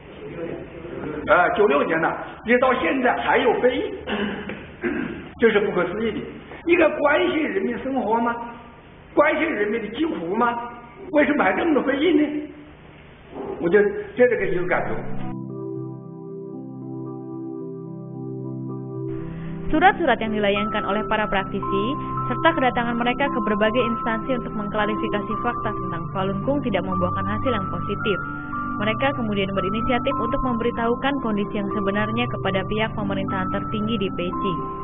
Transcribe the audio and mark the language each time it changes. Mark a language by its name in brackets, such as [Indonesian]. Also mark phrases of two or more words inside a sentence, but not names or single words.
[Chinese] 96年呢，一直到现在还有非议，这是不可思议的。应该关心人民生活吗？关心人民的疾苦吗？为什么还这么多非议呢？我就这个有感受。 [Indonesian] Surat-surat yang dilayangkan oleh para praktisi serta kedatangan mereka ke berbagai instansi untuk mengklarifikasi fakta tentang Falun Gong tidak membuahkan hasil yang positif. Mereka kemudian berinisiatif untuk memberitahukan kondisi yang sebenarnya kepada pihak pemerintahan tertinggi di Beijing.